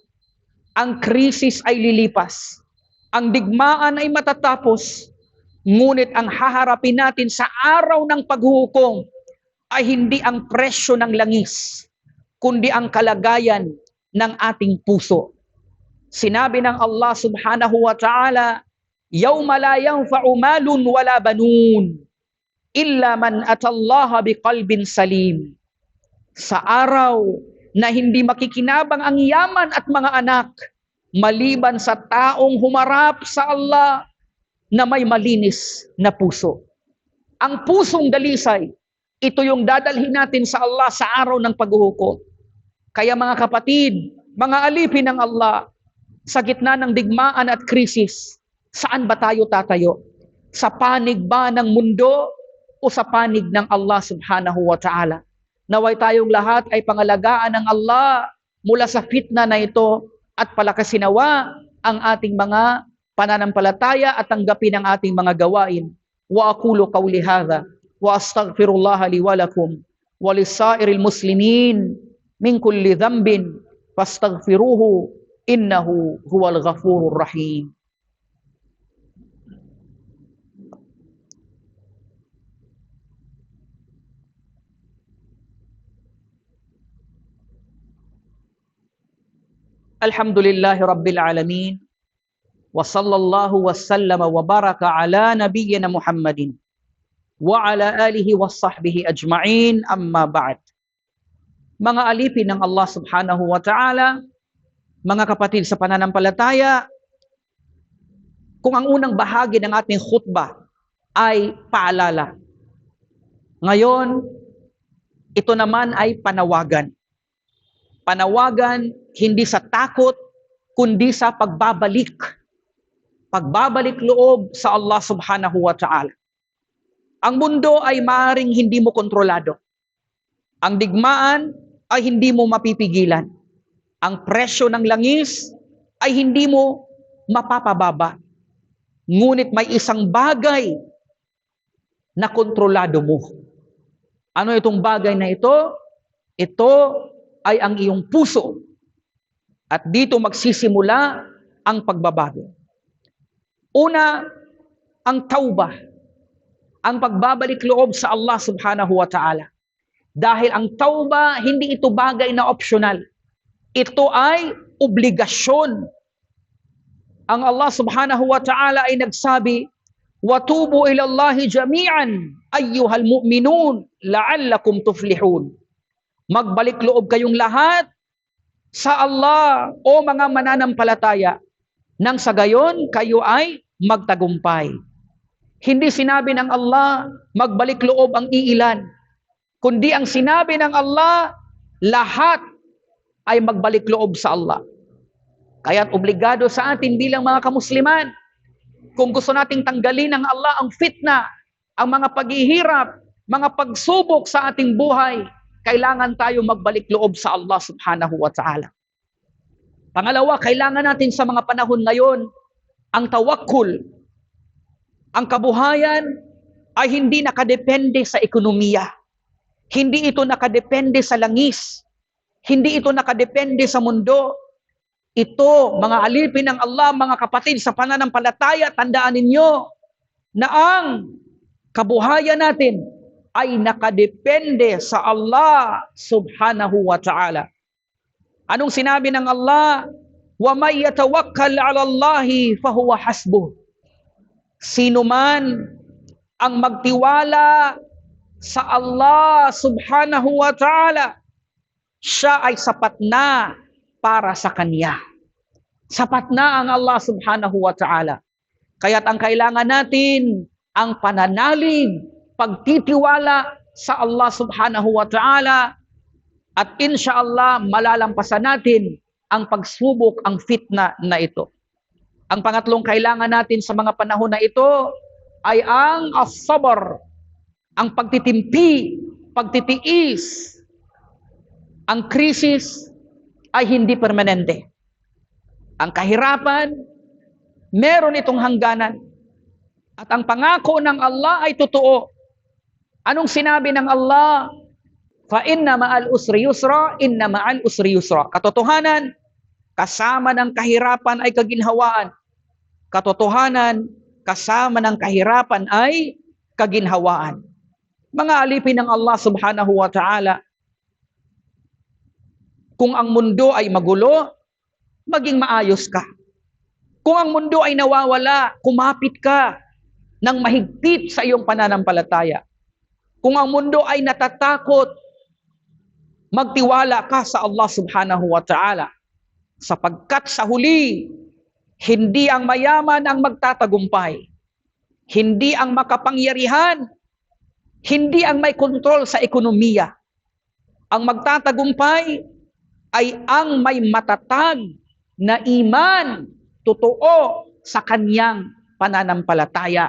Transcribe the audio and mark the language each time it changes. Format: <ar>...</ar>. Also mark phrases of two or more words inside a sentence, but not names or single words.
<tl>Ang krisis ay lilipas. Ang digmaan ay matatapos. Ngunit ang haharapin natin sa araw ng paghuhukom ay hindi ang presyo ng langis, kundi ang kalagayan ng ating puso. Sinabi ng</tl> <ar>Allah سبحانه وتعالى، يوم لا ينفع مال ولا بنون إلا من أتى الله بقلب سليم."</ar> <tl>Sa araw na hindi makikinabang ang yaman at mga anak, maliban sa taong humarap sa Allah na may malinis na puso. Ang pusong dalisay, ito yung dadalhin natin sa Allah sa araw ng paghuhukom. Kaya mga kapatid, mga alipin ng Allah, sa gitna ng digmaan at krisis, saan ba tayo tatayo? Sa panig ba ng mundo o sa panig ng Allah</tl> <ar>سبحانه وتعالى?</ar> <tl>Naway tayong lahat ay pangalagaan ng Allah mula sa fitna na ito at palakasinawa ang ating mga pananampalataya at tanggapin ang ating mga gawain.</tl> <ar>وأقول قولي هذا وأستغفر الله لي ولكم ولسائر المسلمين من كل ذنب فاستغفروه إنه هو الغفور الرحيم. الحمد لله رب العالمين. وصلى الله وسلم وبارك على نبينا محمد وعلى آله وصحبه أجمعين، أما بعد.</ar> <tl>Mga alipin ng Allah</tl> <ar>سبحانه وتعالى,</ar> <tl>mga kapatid sa pananampalataya, kung ang unang bahagi ng ating khutbah ay paalala, ngayon, ito naman ay panawagan. Panawagan hindi sa takot, kundi sa pagbabalik. Pagbabalik loob sa Allah</tl> <ar>سبحانه وتعالى.</ar> <tl>Ang mundo ay maaaring hindi mo kontrolado. Ang digmaan ay hindi mo mapipigilan. Ang presyo ng langis ay hindi mo mapapababa. Ngunit may isang bagay na kontrolado mo. Ano itong bagay na ito? Ito ay ang iyong puso. At dito magsisimula ang pagbabago. Una, ang tawbah, ang pagbabalik loob sa Allah</tl> <ar>سبحانه وتعالى.</ar> <tl>Dahil ang tawbah, hindi ito bagay na optional. Ito ay obligasyon. Ang Allah</tl> <ar>سبحانه وتعالى</ar> <tl>ay nagsabi,</tl> <ar>وَتُوبُوا إِلَى اللَّهِ جَمِيعًا أَيُّهَا الْمُؤْمِنُونَ لَعَلَّكُمْ تُفْلِحُونَ.</ar> <tl>Magbalik loob kayong lahat sa Allah, o mga mananampalataya, nang sa gayon kayo ay magtagumpay. Hindi sinabi ng Allah, magbalik loob ang iilan, kundi ang sinabi ng Allah, lahat ay magbalik loob sa Allah. Kaya't obligado sa atin bilang mga kamusliman, kung gusto nating tanggalin ng Allah ang fitna, ang mga paghihirap, mga pagsubok sa ating buhay, kailangan tayo magbalik loob sa Allah</tl> <ar>سبحانه وتعالى.</ar> <tl>Pangalawa, kailangan natin sa mga panahon ngayon ang tawakkul. Ang kabuhayan ay hindi nakadepende sa ekonomiya. Hindi ito nakadepende sa langis. Hindi ito nakadepende sa mundo. Ito, mga alipin ng Allah, mga kapatid sa pananampalataya, tandaan ninyo na ang kabuhayan natin ay nakadepende sa Allah</tl> <ar>سبحانه وتعالى.</ar> <tl>Anong sinabi ng Allah?</tl> <ar>وَمَنْ يَتَوَكَّلْ عَلَى اللَّهِ فَهُوَ حَسْبُهُ.</ar> <tl>Sino man ang magtiwala sa Allah</tl> <ar>سبحانه وتعالى,</ar> <tl>siya ay sapat na para sa kanya. Sapat na ang Allah</tl> <ar>سبحانه وتعالى.</ar> <tl>Kaya't ang kailangan natin, ang pananalig, pagtitiwala sa Allah</tl> <ar>سبحانه وتعالى,</ar> <tl>at insyaallah malalampasan natin ang pagsubok, ang fitna na ito. Ang pangatlong kailangan natin sa mga panahon na ito ay ang as-sabr, ang pagtitimpi, pagtitiis. Ang krisis ay hindi permanente. Ang kahirapan, meron itong hangganan. At ang pangako ng Allah ay totoo. Anong sinabi ng Allah?</tl> <ar>فإن مع العسر يسرا، إن مع العسر يسرا.</ar> <tl>Katotohanan, kasama ng kahirapan ay kaginhawaan. Katotohanan, kasama ng kahirapan ay kaginhawaan. Mga alipin ng Allah</tl> <ar>سبحانه وتعالى,</ar> <tl>kung ang mundo ay magulo, maging maayos ka. Kung ang mundo ay nawawala, kumapit ka ng mahigpit sa iyong pananampalataya. Kung ang mundo ay natatakot, magtiwala ka sa Allah</tl> <ar>سبحانه وتعالى.</ar> <tl>Sapagkat sa huli, hindi ang mayaman ang magtatagumpay, hindi ang makapangyarihan, hindi ang may kontrol sa ekonomiya. Ang magtatagumpay ay ang may matatag na iman, totoo sa kanyang pananampalataya.</tl>